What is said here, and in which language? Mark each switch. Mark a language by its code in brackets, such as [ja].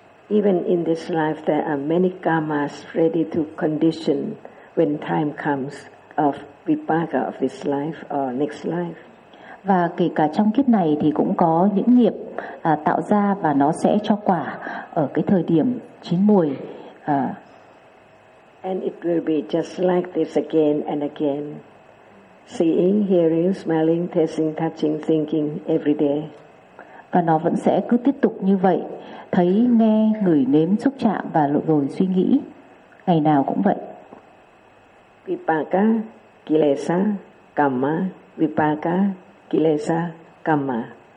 [en] Even in this life there are many karmas ready to condition when time comes of vipaka of this life or next life. [vi] Và kể cả trong kiếp này thì cũng có những nghiệp tạo ra và nó sẽ cho quả ở cái thời điểm chín muồi. [en] And it will be just like this again and again. Seeing, hearing, smelling, tasting, touching, thinking every day. [vi] Và nó vẫn sẽ cứ tiếp tục như vậy. Thấy, nghe, ngửi, nếm, xúc chạm và rồi suy nghĩ. Ngày nào cũng vậy. [pi] Vipaka, kilesa, kamma. Vipaka, kilesa, kamma.